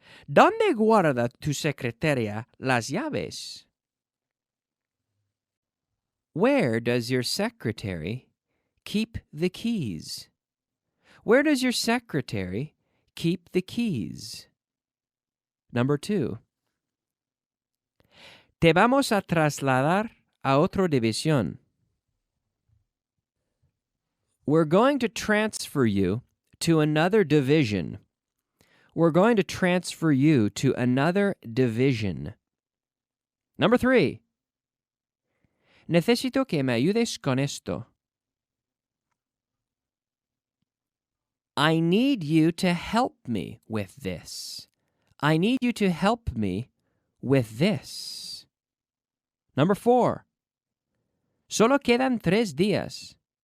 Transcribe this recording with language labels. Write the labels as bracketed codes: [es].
[es] ¿Dónde guarda tu secretaria las llaves? [en] Where does your secretary keep the keys? Where does your secretary keep the keys? Number 2. [es] Te vamos a trasladar a otra división. [en] We're going to transfer you to another division. We're going to transfer you to another division. Number 3. [es] Necesito que me ayudes con esto. [en] I need you to help me with this. I need you to help me with this. Number 4. [es] Solo quedan 3 días.